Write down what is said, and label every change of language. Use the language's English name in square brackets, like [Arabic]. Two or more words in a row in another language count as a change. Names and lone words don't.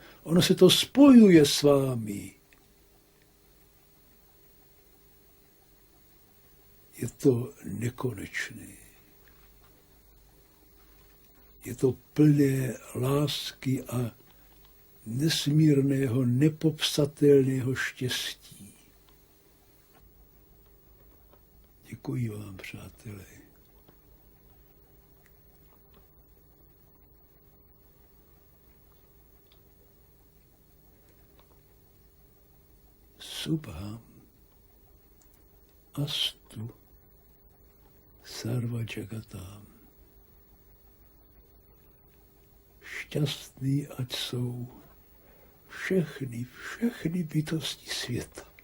[Czech] Ono se to spojuje s vámi. Je to nekonečné. Je to plné lásky a nesmírného, nepopsatelného štěstí. Děkuji vám, přátelé. [Sanskrit] शुभम् अस्तु सर्व जगताम्. [Czech] Šťastný ať jsou všechny bytosti světa.